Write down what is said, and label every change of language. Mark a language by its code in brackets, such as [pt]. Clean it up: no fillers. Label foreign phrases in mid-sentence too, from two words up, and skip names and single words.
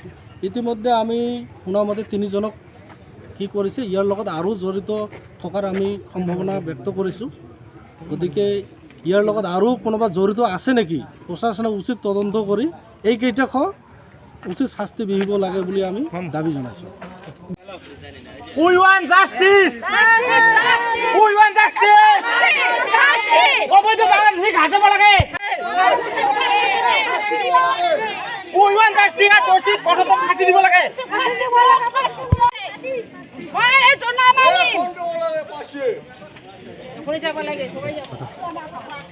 [as] ইতিমধ্যে আমি শুনামতে 3জনক কি কৰিছে, ইয়াৰ লগত আৰু জড়িত থকাৰ আমি সম্ভাৱনা ব্যক্ত কৰিছোঁ। গতিকে ইয়াৰ লগত আৰু কোনোবা জড়িত আছে নেকি, প্ৰশাসনে উচিত তদন্ত কৰি এইকেইটাক উচিত শাস্তি বিহিব লাগে বুলি আমি দাবী জনাইছোঁ। [en] We want justice! We want justice! [as] অবৈধ বাংলাদেশী ঘাটে লাগে। [en] We want justice! [as] দোষীক কঠোরতম শাস্তি দিব লাগে। সবাই যাব লাগে, সবাই যাব।